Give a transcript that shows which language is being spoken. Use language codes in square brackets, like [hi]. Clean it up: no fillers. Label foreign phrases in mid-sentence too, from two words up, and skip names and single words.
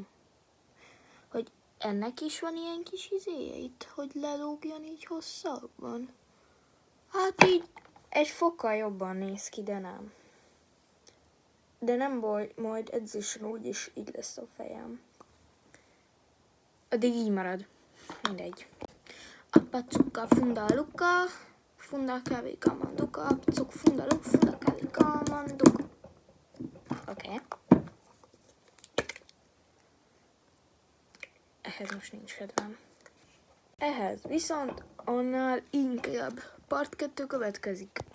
[hu] Hogy ennek is van ilyen kis izéje itt, hogy lelógjon így hosszabban. Hát így egy fokkal jobban néz ki, de nem. De nem baj, majd edzésen úgyis így lesz a fejem. Addig így marad. Mindegy. Appa cukka funda luka, funda kavika manduka, apcuk funda luk, funda kavika manduka. Oké. Ehhez most nincs kedvem. Ehhez viszont annál inkább part 2 következik.